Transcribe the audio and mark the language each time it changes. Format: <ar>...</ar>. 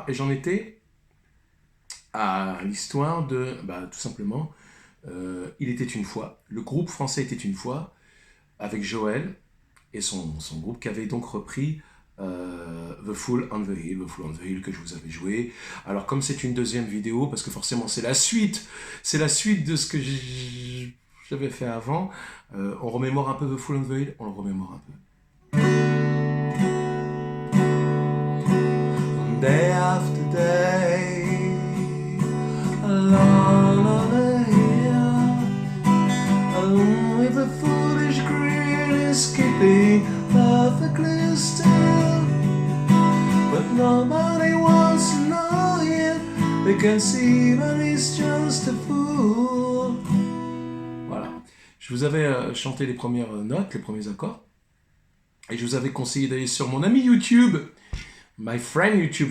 <fr>Et j'en étais à l'histoire de, tout simplement, Il était une fois, le groupe français était une fois, avec Joël et son groupe qui avait donc repris The Fool on the Hill, The Fool on the Hill que je vous avais joué. Alors comme c'est une deuxième vidéo, parce que forcément c'est la suite de ce que j'avais fait avant, on remémore un peu The Fool on the Hill, on le remémore un peu.</fr> <en>Day after day, alone on the hill, alone with a foolish grin, escaping perfectly still. But nobody wants to know him. They can see that he's just a fool.</en> <fr>Voilà. Je vous avais chanté les premières notes, les premiers accords. Et je vous avais conseillé d'aller sur mon ami YouTube,</fr> <en>My Friend YouTube.</en>